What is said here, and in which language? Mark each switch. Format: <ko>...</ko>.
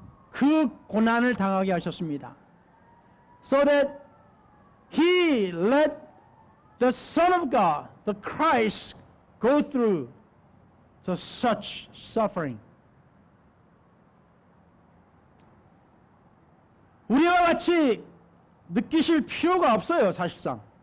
<ko>그 고난을 당하게 하셨습니다.</ko> <en>So that He let the Son of God, the Christ, go through to such suffering.</en> <ko>우리와 같이 느끼실 필요가 없어요, 사실상.</ko>